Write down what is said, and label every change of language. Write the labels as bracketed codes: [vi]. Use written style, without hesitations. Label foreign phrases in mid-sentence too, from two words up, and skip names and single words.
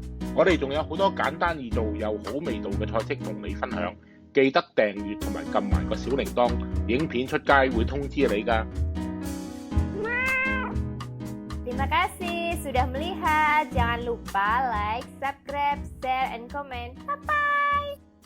[yue] 我哋仲有好多簡單易做又好味道嘅菜式同你分享，記得訂閱同埋撳埋個小鈴鐺，影片出街會通知你㗎。 [id] Terima kasih sudah melihat. Jangan lupa [en] like, subscribe, share, and comment. Bye-bye.